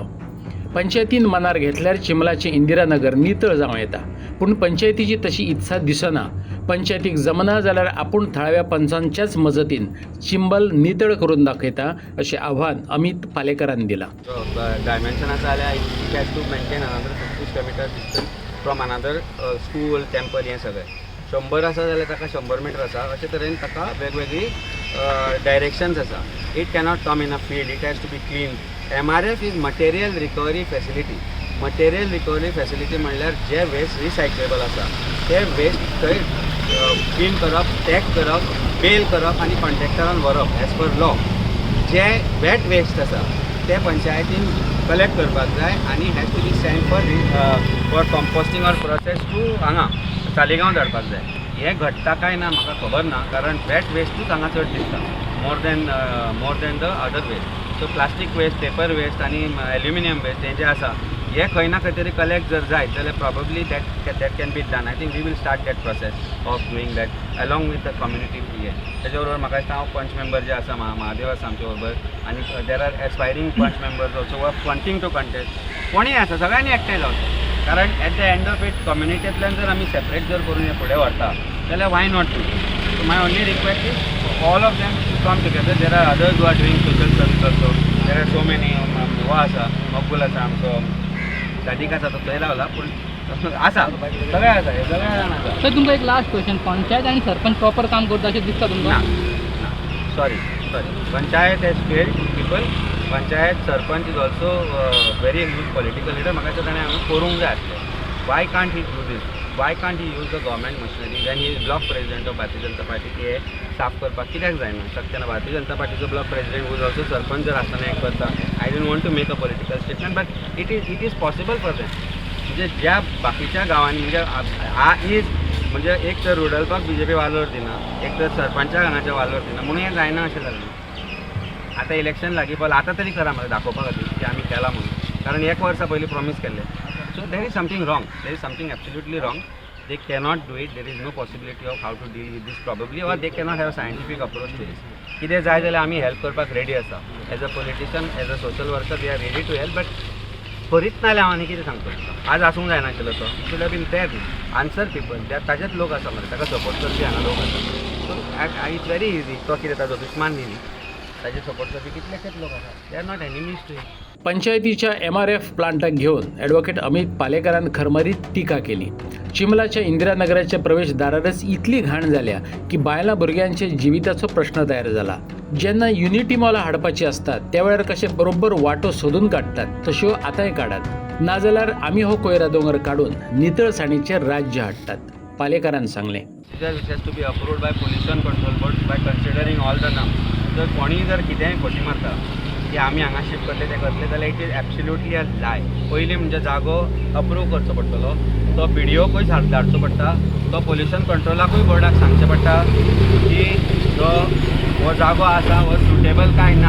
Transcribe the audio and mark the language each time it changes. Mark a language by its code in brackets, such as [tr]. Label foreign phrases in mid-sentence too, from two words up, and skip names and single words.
[kok] पंचायतीन मनार घेतल्यार चिमलाचें इंदिरानगर नितळ जावं येता, पूण पंचायतीची तशी इत्सा दिसना. पंचायतीक जमना जाल्यार आपूण थळाव्या पंचांच्याच मजतीन चिंबल नितळ करून दाखयता अशें आव्हान अमित पालेकरान दिलां. डायमेन्शन आसा जाल्यार [en] it has to maintain another 50 meter distance from another school, temple [kok] हें सगळें. 100 आसा जाल्यार ताका 100 मीटर आसा. अशे तरेन ताका वेगवेगळी डायरेक्शन्स आसा. [en] It cannot come in a field. It has to be clean. MRF is material recovery facility. material recovery facility [kok] म्हणल्यार जे [en] waste recyclable [kok] आसा ते वेस्ट थंय क्लीन करप, टॅग करप, बेल करप आनी कॉन्ट्रॅक्टरान व्हरप [en] as per law. [kok] जे [en] wet waste [kok] आसा ते पंचायतीन कलेक्ट करपाक जाय आनी [en] has to be send for composting or process to [kok] हांगा तालिगांव धाडपाक जाय. हें घडटा काय ना म्हाका खबर ना, कारण वेट वेस्टूच हांगा चड दिसता [en] more than the other waste. [kok] सो [en] plastic waste, paper waste [kok] आनी [en] aluminium waste [kok] हें जें आसा हें खंय ना खंय तरी कलेक्ट जर जायत जाल्यार [en] probably that can be done. I think we will start that process of doing that along with the community. [kok] तेच्या बरोबर म्हाका दिसता हांव पंच मेंबर जे आसा महादेव आसा आमचे बरोबर आनी [en] there are aspiring panch members also were wanting to contest. [kok] कोणीय आसा सगळ्यांनी एकठांय जावचें, कारण [en] at the end of it [kok] कम्युनिटींतल्यान जर आमी सेपरेट जर करून हें फुडें व्हरता जाल्यार [en] why not to. So my only request is all of them to come together. There are others who are doing social service also. There are so many. [kok] हो आसा मकबूल आसा आमचो, सादीक आसा तो थंय रावला, पूण आसा सगळें आसा, हे सगळें जाण आसा. सर तुमकां एक [en] last question. [kok] पंचायत आनी सरपंच प्रॉपर काम करता अशें दिसता तुमकां? [en] Sorry panchayat has failed people. Panchayat sarpanch is also very huge political leader. [kok] म्हाका दिसता ताणें हांगा करूंक जाय आसलें. [en] Why can't he do this? Why can't he use the government machinery when he is block president of Bharatiya Janata Party? [kok] की हे साफ करपाक कित्याक जायना? शकचें ना. भारतीय जनता पार्टीचो [en] block president who's also [kok] सरपंच जर आसतना हें करता. [en] I don't want to make a political statement, but it is possible for them. [kok] म्हणजे ज्या बाकीच्या गांवांनी म्हणजे एक तर रुडल्फाक बीजेपी वालोर दिना, एक तर सरपंचाक हांगाच्या वालोर दिना, म्हणून हें जायना अशें जालें. आतां इलेक्शन लागीं पडलां, आतां तरी करा म्हाका दाखोवपा खातीर की आमी केलां म्हणून, कारण 1 वर्सा पयलीं प्रॉमीस केल्लें. [en] So there is something wrong. There is something absolutely wrong. They cannot do it. There is no possibility of how to deal with this probably, or they cannot have a scientific approach to this. [kok] कितें जाय जाल्यार आमी हेल्प करपाक रेडी आसा. [en] As a politician, as a social worker we are ready to help, but [kok] करीत नाल्यार हांव आनी कितें सांगतलो? आज आसूंक जायनाशिल्लो तो. [en] It should have been there. Answer people. [kok] ताजेच लोक आसा मरे, ताका सपोर्ट करपी हांगा लोक आसा. [en] So it's very easy. [kok] तो कितें ताजो दुश्मान न्ही, ताजे सपोर्ट करपी कितलेशेच लोक आसा. [en] They are not enemies to it. [kok] पंचायतीच्या MRF प्लांटाक घेवन ॲडव्होकेट अमित पालेकरान खरमरीत टिका केली. चिमलाच्या इंदिरानगराच्या प्रवेशदारारच इतली घाण जाल्या की बायलां भुरग्यांच्या जिविताचो प्रश्न तयार जाला. जेन्ना युनिटी मॉलां हाडपाची असतात त्या वेळार कशे बरोबर वाटो सोदून काडटात तश्यो आतांय काडात. नाजाल्यार आमी हो कोयरा दोंगर काडून नितळसाणीचें राज्य हाडटात, पालेकरान सांगलें. [en] which has to be approved by pollution control board by considering all the norms. [kok] जर कोणी जर कितेंय खोटी मारता की आमी हांगा शिफ्ट करतले ते करतले जाल्यार [en] it is absolutely a lie. [kok] पयलीं म्हणजे जागो अप्रूव करचो पडटलो, तो PDOकूय धाडचो पडटा, तो पोल्युशन कंट्रोलाकूय बोर्डाक सांगचें पडटा की हो जागो आसा हो सुटेबल काय ना.